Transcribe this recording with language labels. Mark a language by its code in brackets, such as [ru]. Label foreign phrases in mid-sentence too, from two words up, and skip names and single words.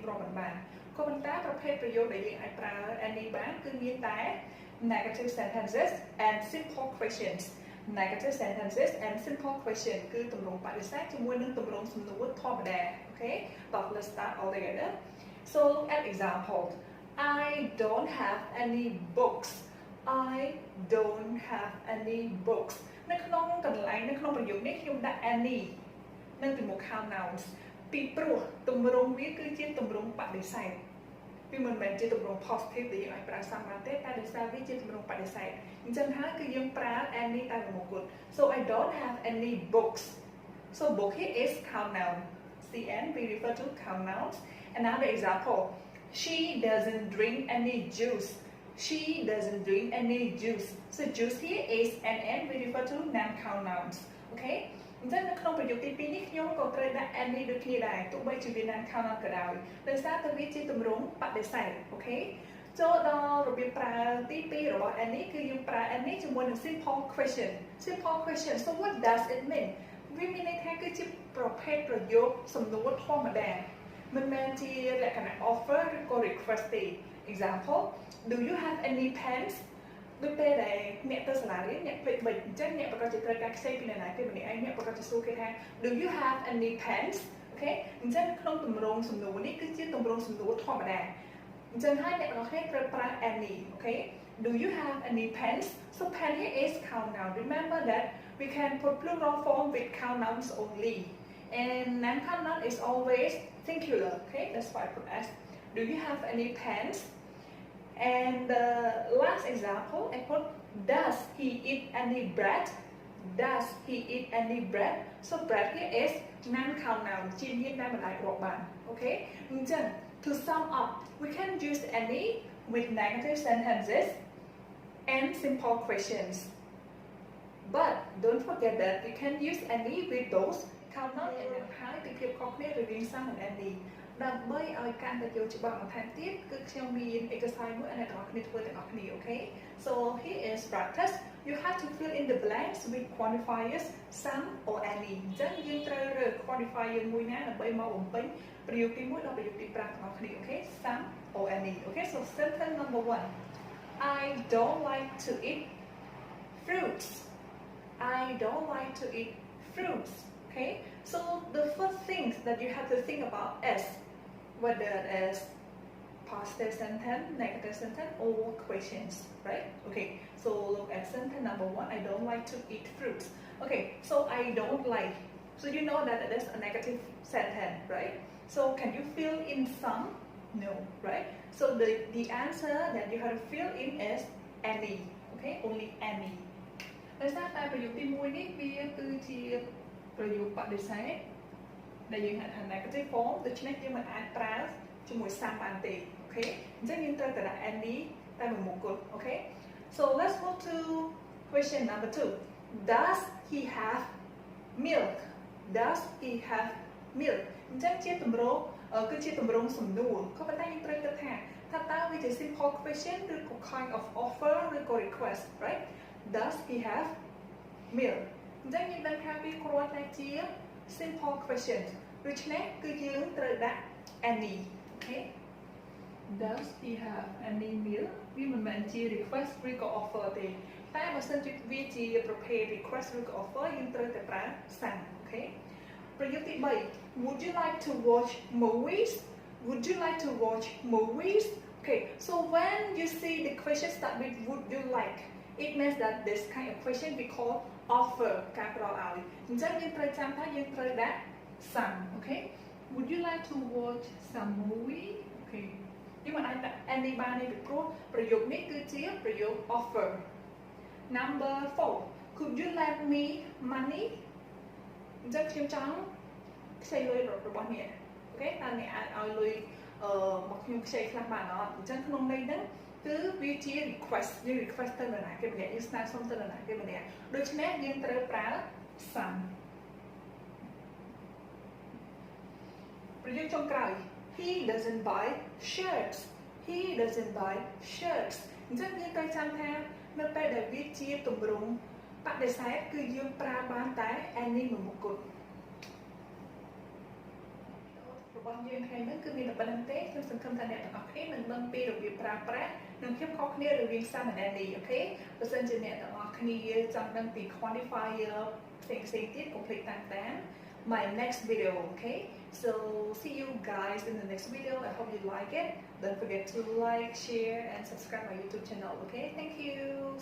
[km] រាប់មិនបានក៏ប៉ុន្តែប្រភេទប្រយោគដែលយើងអាចប្រើ any បានគឺមានតែ [en] negative sentences and simple questions negative sentences and simple question [km] គឺទម្រង់បដិសេធជាមួយនឹងទម្រង់សំណួរធម្មតាអូខេតោះ [en] let's start all together so an example I don't have any books I don't have any books [km] នៅក្នុងកន្លែងនៅក្នុងប្រយោគនេះខ្ញុំដាក់ any នៅពីមុខ [en] count nouns [km] ពីព្រោះទម្រង់វាគឺជាទម្រង់បដិ សេធវាមិនមែនជាទម្រង់ positive ដែលយើងអាចប្រើសាមញ្ញទេតែដោយសារវាជាទម្រង់បដិសេធអញ្ចឹងហើយគឺយើងប្រើ any តែមួយមុខគត់ [en] so I don't have any books so book here is count noun cn we refer to count nouns another example she doesn't drink any juice she doesn't drink any juice so juice here is nn we refer to non count nouns okay [km] អញ្ចឹងនៅក្នុងប្រយោគទី2នេះខ្ញុំក៏ត្រូវដាក់ any ដូចគ្នាដែរទោះបីជាវា [en] non count noun [km] ក៏ដោយដោយសារតែវាជាទម្រង់បដិសេធអូខេចូលដល់របៀបប្រើទី2 របស់ any គឺយើងប្រើ any ជាមួយនឹង [en] simple question simple question so what does it mean [km] វាមានន័យថាគឺជាប្រភេទប្រយោគសំណួរធម្មតាមិនមែនជា លក្ខណៈ offer ឬក៏ request ទេ [en] example do you have any pens [km] ដូចពេលដែលអ្នកទៅសាលារៀនអ្នកភ្លេចបិចអញ្ចឹងអ្នកប្រកា សជាត្រូវការខ្ចីពីអ្នកណាគេម្នាក់ឯងអ្នកប្រកាសជាសួរគេថា [en] do you have any pens [km] អូខេអញ្ចឹងក្នុងទម្រង់សំណួរនេះគឺជាទម្រង់សំណួរធម្មតាអញ្ចឹងហើយអ្នកទាំងអស់គ្នាត្រូវប្រើ [en] any អូខេ do you have any pens so pen here is count noun remember that we can put plural form with count nouns only and non count noun is always singular okay that's why I put s do you have any pens and the last example I put does he eat any bread does he eat any bread so bread here is non count noun [km] ជានាមដែលមិនអាចរាប់បានអូខេអញ្ចឹង [en] to sum up we can use any with negative sentences and simple questions but don't forget that you can use any with those count noun and non count [km] ពីភាពខុសគ្នារវាង [en] some and any [km] ដើម្បីឲ្យកាន់តែយល់ច្បាស់បន្ថែមទៀតគឺខ្ញុំមានឯកសារមួយឲ្យអ្នកទាំងអស់គ្នាធ្វើទាំងអស់គ្នាអូខេ [en] so here is practice you have to fill in the blanks with quantifiers some or any [km] អញ្ចឹងយើងត្រូវរើស quantifier មួយណាដើម្បីមកបំពេញប្រយោគទី1ដល់ប្រយោគទី5ទាំងអស់គ្នាអូខេ [en] some or any [km] អូខេ [en] so sentence number 1 I don't like to eat fruits I don't like to eat fruits okay so the first things that you have to think about is whether it is positive sentence, negative sentence, or questions, right? Okay, so look at sentence number 1. I don't like to eat fruits. Okay, so I don't like. So you know that it is a negative sentence, right? So can you fill in some? No, right? So the answer that you have to fill in is any. Okay, only any. [km] ដោយសារតែប្រយោគទី1នេះវាគឺជាប្រយោគបដិសេធដែលយើងហៅថា [en] negative form [km] ដូច្នេះយើងមិនអាចប្រើជាមួយ some បានទេអូខេអញ្ចឹងយើងត្រូវតែដាក់ any តែមួយមុខគត់អូខេ [en] so let's go to question number 2 does he have milk [km] does he have milk អញ្ចឹងជាទម្រង់គឺជាទម្រង់សំណួរក៏ប៉ុន្តែយើងត្រូវគិតថាតើវាជា [en] simple question [km] ឬក៏ [en] kind of offer [km] ឬក៏ [en] request right does he have milk [km] អញ្ចឹងយើងដឹងថាវាគ្រាន់តែជា [en] simple question [km] ដូច្នេះគឺយើងត្រូវដាក់ [en] any okay does he have any milk [km] វាមិនមែនជា request ឬក៏ offer ទេតែបើសិនជាវាជាប្រភេទ request ឬក៏ offer យើងត្រូវតែប្រើ [en] some okay [km] ប្រយោគទី3 would [en] you like to watch movies would you like to watch movies okay so when you see the question start with would you like it means that this kind of question we call offer [km] ការផ្ដល់ឲ្យអញ្ចឹងយើងត្រូវចាំថាយើងត្រូវដាក់ [en] some okay would you like to watch some movie okay [km] យើងមិនអាចដាក់ [en] any [km] បានទេពីព្រោះប្រយោគនេះគឺជាប្រយោគ [en] offer number 4 could you lend me money [km] អញ្ចឹងខ្ញុំចង់ខ្ចីលុយរបស់អ្នកអូខេតើអ្នកអាចឲ្យលុយមកខ្ញុំខ្ចីខ្លះបានអត់អញ្ចឹងក្នុងន័យហ្នឹងគឺវាជា request យើង request ទៅនរណាគេម្នាក់យើងស្នើសុំទៅនរណាគេម្នាក់ដូច្នេះយើងត្រូវប្រើ some ប្រយោគចុងក្រោយ [en] he doesn't buy shirts he doesn't buy shirts [km] អញ្ចឹងយើងត្រូវចាំថានៅពេលដែលវាជាទម្រង់បដិសេធគឺយើងប្រើបានតែ any មួយមុខគត់ របស់យើងថ្ងៃនេះគឺមានតែប៉ុណ្្នឹងទេខ្ញុំសង្ឃឹមថាអ្នកទាំងអស់គ្នានឹងដឹងពីរបៀបប្រើប្រាស់និងភាពខុសគ្នារវាង some និង any អូខេបើសិនជាអ្នកទាំងអស់គ្នាចង់ដឹងពី quantifier ផ្សេងៗទៀតកុំភ្លេចតាម [en] my next video, okay? So see you guys in the next video. I hope you like it. Don't forget to like, share and subscribe my YouTube channel, okay? Thank you.